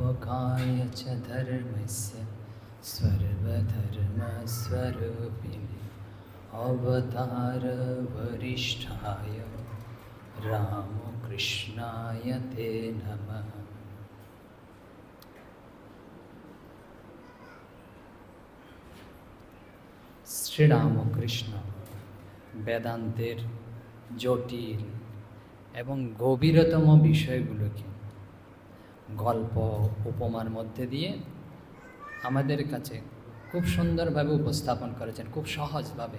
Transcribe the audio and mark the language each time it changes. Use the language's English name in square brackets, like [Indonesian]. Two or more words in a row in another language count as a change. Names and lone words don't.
[Sanskrit] स्थापकाय च धर्मस्य सर्वधर्मस्वरूपिणे अवतारवरिष्ठाय रामकृष्णाय ते नमः। [Bangla] শ্রীরামকৃষ্ণ বেদান্তের জটিল এবং গভীরতম বিষয়গুলোকে গল্প উপমার মধ্যে দিয়ে আমাদের কাছে খুব সুন্দরভাবে উপস্থাপন করেছেন, খুব সহজভাবে।